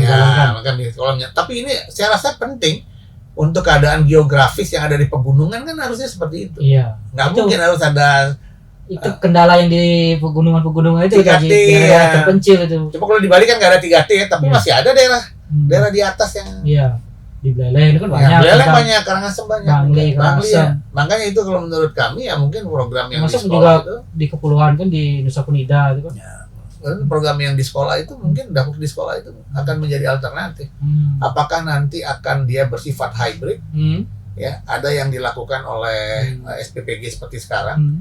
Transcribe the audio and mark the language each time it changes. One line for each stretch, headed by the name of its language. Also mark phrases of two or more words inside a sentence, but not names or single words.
Indonesian: jalankan di sekolahnya. Tapi ini saya rasa penting untuk keadaan geografis yang ada di pegunungan kan harusnya seperti itu. Iya. Nggak mungkin harus ada itu kendala yang di pegunungan itu 3T daerah terpencil itu. Coba kalau di Bali kan nggak ada 3T ya, tapi masih ada daerah daerah di atas yang Iya. Di Beleleng itu kan banyak. ya, Beleleng kita- banyak, Karangasem banyak. Bangli, Bangli ya. Karangasem. Makanya itu kalau menurut kami ya mungkin program yang di Termasuk sekolah juga itu, di kepulauan kan di Nusa Penida itu kan. program yang di sekolah itu mungkin dapur di sekolah itu akan menjadi alternatif. Apakah nanti akan dia bersifat hybrid? Ya, ada yang dilakukan oleh SPPG seperti sekarang.